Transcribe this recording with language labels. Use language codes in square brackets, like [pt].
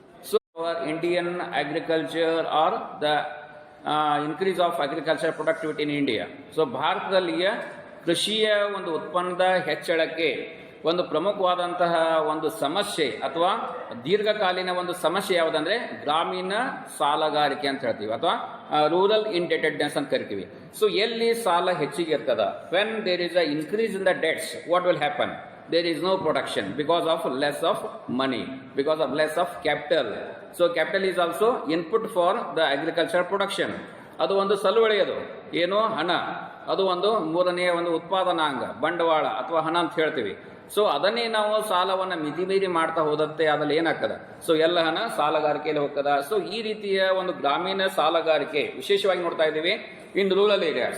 [en] So Indian agriculture are the increase of agriculture productivity in India. [kn] So ಭಾರತದಲ್ಲಿಯ ಕೃಷಿಯ ಒಂದು ಉತ್ಪನ್ನದ ಹೆಚ್ಚಳಕ್ಕೆ ಒಂದು ಪ್ರಮುಖವಾದಂತಹ ಒಂದು ಸಮಸ್ಯೆ ಅಥವಾ ದೀರ್ಘಕಾಲೀನ ಒಂದು ಸಮಸ್ಯೆ ಯಾವುದಂದ್ರೆ ಗ್ರಾಮೀಣ ಸಾಲಗಾರಿಕೆ ಅಂತ ಹೇಳ್ತೀವಿ ಅಥವಾ ರೂರಲ್ ಇಂಡೆಟೆಡ್ನೆಸ್ ಅಂತ ಕರಿತೀವಿ. ಸೊ ಎಲ್ಲಿ ಸಾಲ ಹೆಚ್ಚಿಗೆ ಇರ್ತದ, [en] When there is a increase in the debts, what will happen? There is no production because of less of money, because of less of capital. So capital is also input for the agricultural production. [kn] ಅದು ಒಂದು ಸಲುವಳಿಯದು, ಏನೋ ಹಣ, ಅದು ಒಂದು ಮೂರನೆಯ ಒಂದು ಉತ್ಪಾದನಾಂಗ, ಬಂಡವಾಳ ಅಥವಾ ಹಣ ಅಂತ ಹೇಳ್ತೀವಿ. ಸೊ ಅದನ್ನೇ ನಾವು ಸಾಲವನ್ನು ಮಿತಿಮೀರಿ ಮಾಡ್ತಾ ಹೋದಂತೆ ಅದ್ರಲ್ಲಿ ಏನಾಗ್ತದ, ಸೊ ಎಲ್ಲ ಹಣ ಸಾಲಗಾರಿಕೆಯಲ್ಲಿ ಹೋಗ್ತದ. ಸೊ ಈ ರೀತಿಯ ಒಂದು ಗ್ರಾಮೀಣ ಸಾಲಗಾರಿಕೆ ವಿಶೇಷವಾಗಿ ನೋಡ್ತಾ ಇದ್ದೀವಿ [en] In rural area.